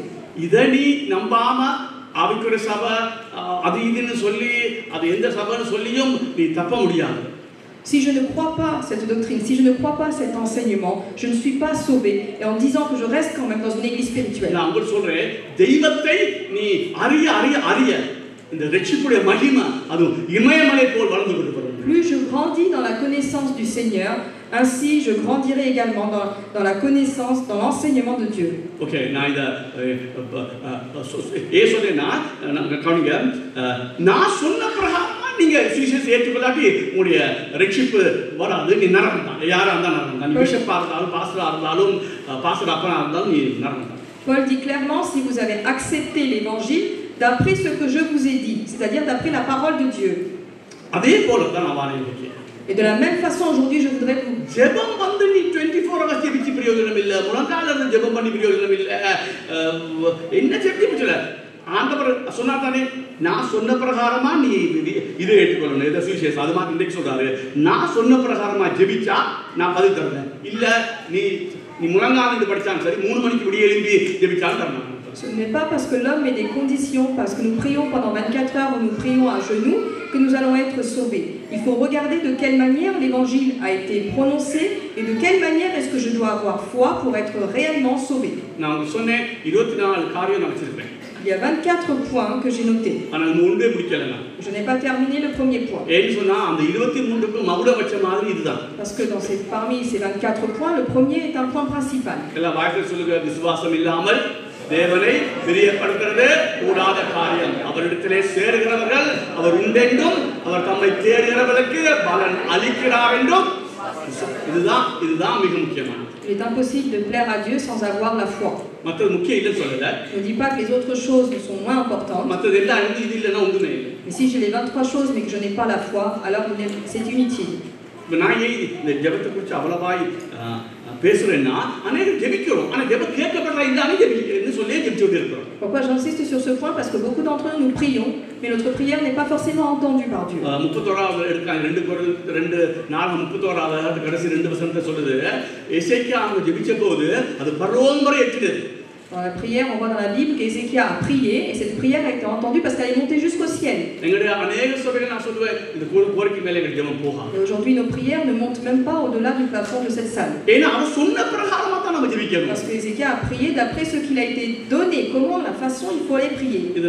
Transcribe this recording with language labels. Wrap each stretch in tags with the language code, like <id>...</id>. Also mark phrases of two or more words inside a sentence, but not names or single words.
<ta>இதை நீ நம்பாம ஆவிக்குரிய சபை அது இதுன்னு சொல்லி அது எந்த சபைன்னு சொல்லியும் நீ தப்ப முடியாது.</ta> <fr>Si je ne crois pas cette doctrine, si je ne crois pas cet enseignement, je ne suis pas sauvé. Et en disant que je reste quand même dans une église spirituelle.</fr> <ta>நான் உங்களுக்கு சொல்றேன், தெய்வத்தை நீ அறிய அறிய அறிய இந்த ரட்சிப்புடைய மகிமை அது இமயமலை போல் வளர்ந்து கொண்டு வரும்.</ta> <fr>Plus je grandis dans la connaissance du Seigneur, ainsi je grandirai également dans la connaissance, dans l'enseignement de Dieu.</fr> <ta>ஓகே, நான் இதை ஏசோதேனா கவனிங்க, நான் சொன்ன பிரகாரம் நீங்க சுவிசேஷத்தை ஏற்றுக்கொள்ளாட்டி உங்களுடைய ரட்சிப்பு வராது, நீ நரகம் தான். யாரா இருந்தாலும் நரகம் தான். நீ பிஷப்பா இருந்தாலும் பாஸ்டரா இருந்தாலும் பாஸ்டர் அப்பனா இருந்தாலும் நீ நரகம் தான்.</ta> <fr>Paul dit clairement, si vous avez accepté l'évangile d'après ce que je vous ai dit, c'est-à-dire d'après la parole de Dieu.</fr> <ta>அதே போல தான் நான் வாரேன்.</ta> <fr>Et de la même façon aujourd'hui je voudrais vous</fr> <ta>ஜெபம் வந்து நீ 24 hours ஜெபிச்சு பிரயோஜனம் இல்ல, முழங்கால இருந்து ஜெபம் பண்ணி பிரயோஜனம் இல்ல, என்ன ஜெபிச்சல ஆண்டவர் சொன்னாதானே, நான் சொன்ன பிரகாரமா நீ இதை ஏற்றுக்கொள்ளணும். இதை சுவிசேஷம் அது மாதிரி இன்றைக்கு சொல்றாரு, நான் சொன்ன பிரகாரமா ஜெபிச்சா நான் பதில் தருவேன். இல்ல நீ முழங்கால இருந்து படிச்சாலும் சரி, 3 மணிக்கு விடிய எழும்பி ஜெபிச்சாலும் தரணும்.</ta> <fr>Ce n'est pas parce que l'homme met des conditions, parce que nous prions pendant 24 heures ou nous prions à genoux, que nous allons être sauvés. Il faut regarder de quelle manière l'évangile a été prononcé et de quelle manière est-ce que je dois avoir foi pour être réellement sauvé. Il y a 24 points que j'ai notés. Je n'ai pas terminé le premier point. Parce que parmi ces 24 points, le premier est un point principal.</fr> <ta>தேவனை பிரியப்படுத்துறது கூடாத காரியம். அவரிடத்திலே சேருகிறவர்கள் அவர் உண்டென்றும் அவர் தம்மை தேடுகிறவர்களுக்கு பலன் அளிக்கிறார் என்றும். இதுதான் மிக முக்கியமானது.</ta> <fr>Il est impossible de plaire à Dieu sans avoir la foi.</fr> <ta>மற்றது முக்கியம் இல்லைன்னு சொல்லல.</ta> <fr>Je ne dis pas que les autres choses ne sont moins importantes.</fr> <ta>மற்றது எல்லாம் இது இல்லைன்னா ஒன்றுமே இல்லை.</ta> <fr>Mais si j'ai les 23 choses mais que je n'ai pas la foi, alors c'est inutile.</fr> <ta>நான் இந்த ஜெபத்தை குறித்து அவ்வளவாய் பேசுறேன்னா அநேகம் ஜெபிக்கிறோம், ஆனா ஜெபம் கேட்கப்படுறா இல்லைன்னு ஜெபிக்கிறேன்னு சொல்லி ஜெபிச்சுட்டு இருக்கிறோம்.</ta> <fr>Pourquoi j'insiste sur ce point? Parce que beaucoup d'entre nous prions, mais notre prière n'est pas forcément entendue par Dieu.</fr> <ta>31வது எடுக்காங்க 2 கடைசி 2 வசனத்தை சொல்லுது, எசேக்கியா அவங்க ஜெபிச்ச போது அது பரலோகம் வரை எட்டினது.</ta> <fr>Dans la prière, on voit dans la Bible qu'Ézéchias a prié et cette prière a été entendue parce qu'elle est montée jusqu'au ciel. Et aujourd'hui, nos prières ne montent même pas au-delà du plafond de cette salle. Parce qu'Ézéchias a prié d'après ce qu'il a été donné, comment, la façon il faut aller prier.</fr>